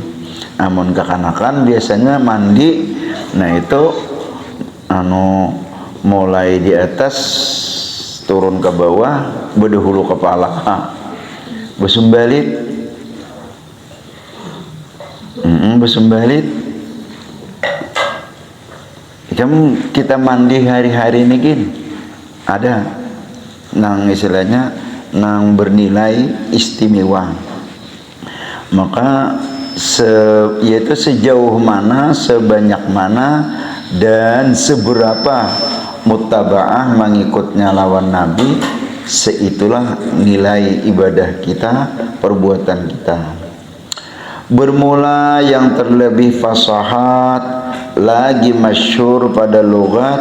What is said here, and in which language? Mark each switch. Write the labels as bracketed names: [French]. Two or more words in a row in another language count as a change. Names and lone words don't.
[Banjar] Amun kekanakan biasanya mandi, nah itu mulai di atas turun ke bawah, berdahulu kepala, bersumbalit, bersumbalit. Kita mandi hari-hari ini gin, ada nang istilahnya nang bernilai istimewa. Maka yaitu sejauh mana, sebanyak mana dan seberapa mutaba'ah mengikutnya lawan Nabi, seitulah nilai ibadah kita, perbuatan kita. [Malay] Bermula yang terlebih fasahat lagi masyhur pada logat,